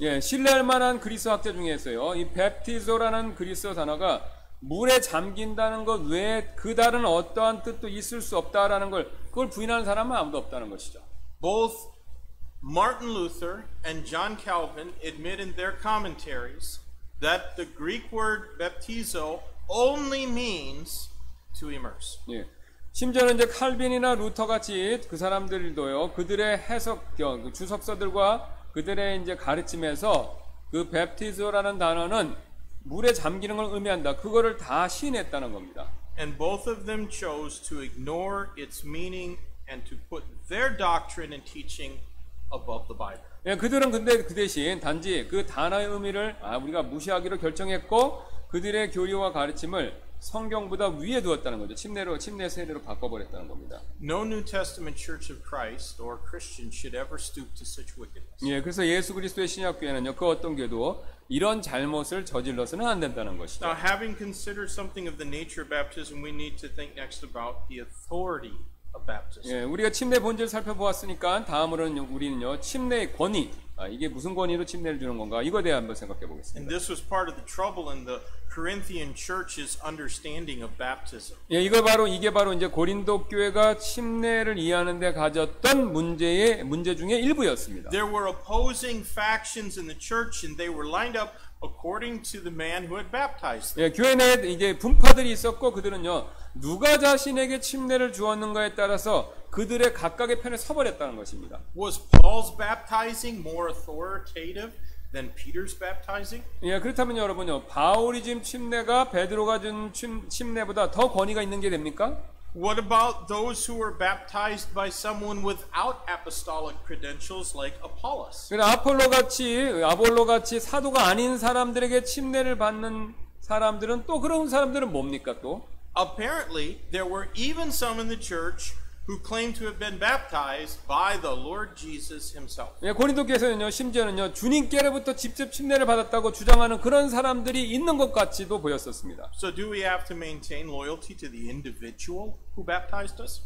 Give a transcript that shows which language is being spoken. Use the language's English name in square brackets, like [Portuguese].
[Korean] 예, 신뢰할 만한 그리스어 학자 중에서요, 이 baptizo라는 그리스어 단어가 물에 잠긴다는 것 외에 그 다른 어떠한 뜻도 있을 수 없다라는 걸 그걸 부인하는 사람은 아무도 없다는 것이죠. [English] Both Martin Luther and John Calvin admit in their commentaries that the Greek word baptizo only means to immerse. [Korean] 예. 심지어는 이제 칼빈이나 루터 같이 그 사람들도요, 그들의 해석, 그 주석서들과 그들의 이제 가르침에서 그 baptizo라는 단어는 물에 잠기는 걸 의미한다. 그거를 다 시인했다는 겁니다. [English] And both of them chose to ignore its meaning and to put their doctrine and teaching above the Bible. [Korean] 예, 그들은 근데 그 대신 단지 그 단어의 의미를 우리가 무시하기로 결정했고 그들의 교리와 가르침을 성경보다 위에 두었다는 거죠. 침례 세례로 바꿔버렸다는 겁니다. [English] No New Testament Church of Christ or Christian should ever stoop to such wickedness. [Korean] 예, 그래서 예수 그리스도의 신약교회는요, 그 어떤 교도 이런 잘못을 저질러서는 안 된다는 것이죠. [English] Now, having considered something of the nature of baptism, we need to think next about the authority of baptism. [Korean] 예, 우리가 침례 본질을 살펴보았으니까 다음으로는 우리는요, 침례의 권위, 이게 무슨 권위로 침례를 주는 건가? 이거에 대해 한번 생각해 [English] And [Korean] 보겠습니다. [English] this was part of the trouble in the Corinthian church's understanding of baptism. [Korean] 예, 이게 바로 이제 고린도 교회가 침례를 이해하는 데 가졌던 문제 중에 일부였습니다. [English] There were opposing factions in the church, and they were lined up according to the man who had baptized them. [Korean] 예, 교회 내에 이제 분파들이 있었고 그들은요, 누가 자신에게 침례를 주었는가에 따라서 그들의 각각의 편에 서버렸다는 것입니다. [English] Was Paul's baptizing more authoritative than Peter's baptizing? [Korean] 예, 그렇다면 여러분요, 바울이 지금 침례가 베드로가 준 침례보다 더 권위가 있는 게 됩니까? [English] What about those who were baptized by someone without apostolic credentials like Apollos? [Korean] 그러니까 아볼로 같이 사도가 아닌 사람들에게 침례를 받는 사람들은 또 그런 사람들은 뭡니까 또? [English] Apparently, there were even some in the church who claimed to have been baptized by the Lord Jesus himself. [Korean] 예, 고린도께서는요, 심지어는요, 주님께로부터 직접 침례를 받았다고 주장하는 그런 사람들이 있는 것 같이도 보였었습니다. [English] So do we have to maintain loyalty to the individual who baptized us?